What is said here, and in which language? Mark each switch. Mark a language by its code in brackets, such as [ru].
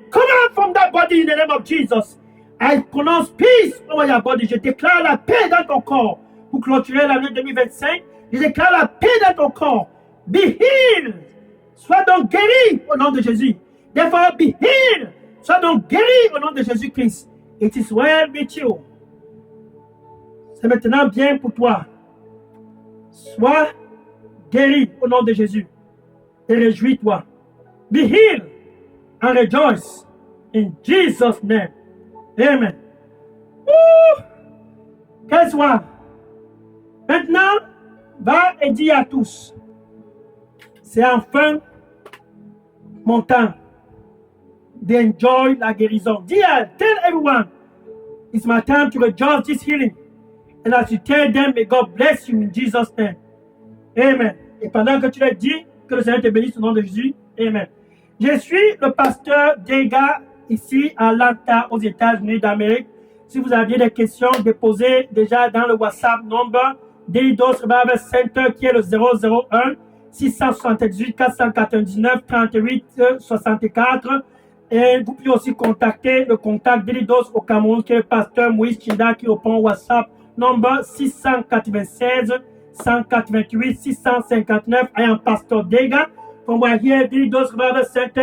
[en] Come out from that body in the name of Jesus. I pronounce peace over your body. [fr] Je déclare la paix dans ton corps. Pour clôturer l'année 2025, je déclare la paix dans ton corps. [en] Be healed. [fr] Sois donc guéri au nom de Jésus. [en] Therefore, be healed. [fr] Sois donc guéri au nom de Jésus-Christ. [en] It is well with you. [fr] C'est maintenant bien pour toi. Sois guéri au nom de Jésus. Et réjouis-toi. [en] Be healed and rejoice in Jesus' name. Amen. [fr] Quelle soit. Maintenant, va et dis à tous. C'est enfin mon temps d'enjoy la guérison. Dis à, [en] tell everyone, it's my time to rejoice this healing. And as you tell them, may God bless you in Jesus' name. Amen. [fr] Et pendant que tu le dis, que le Seigneur te bénisse au nom de Jésus. Amen. Je suis le pasteur Dega ici à Atlanta, aux États-Unis d'Amérique. Si vous aviez des questions, déposez déjà dans le WhatsApp number Daily Dose Revival Center qui est le 001 678 499 38 64. Et vous pouvez aussi contacter le contact Daily Dose au Cameroun qui est le pasteur Moïse Chinda qui répond au WhatsApp number 696 188 659. [en] I am Pastor Dega from right here, Daily Dose Revival Center.